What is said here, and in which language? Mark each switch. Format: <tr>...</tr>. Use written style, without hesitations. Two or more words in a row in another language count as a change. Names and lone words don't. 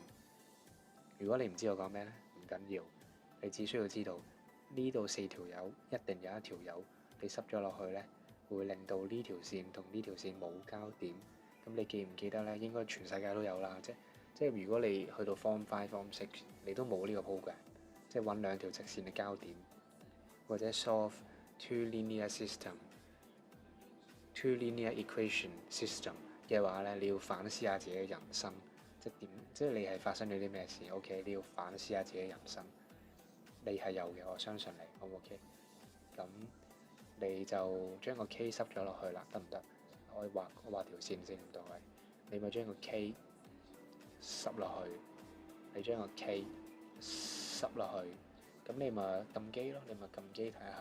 <yue>如果你唔知我講咩呢，唔緊要，你只需要知道呢度4條友一定有一條友你濕咗落去呢，會令到呢條線同呢條線冇交點。咁你記唔記得呢？應該全世界都有啦，即係如果你去到 Form 5、Form 6，你都冇呢個 program，即係揾兩條直線嘅交點，或者</yue> <en>solve two linear equation system</en> <yue>嘅話呢，你要反思下自己嘅人生，即係你係發生咗啲咩事 ？OK， 你要反思下自己嘅人生，你係有嘅，我相信你，好唔 OK？咁你就將個 K 濕咗落去啦，得唔得？我畫條線先，唔到位，你咪將個 K 濕落去，你將個 K 濕落去，咁你咪撳機咯，你咪撳機睇下。</yue>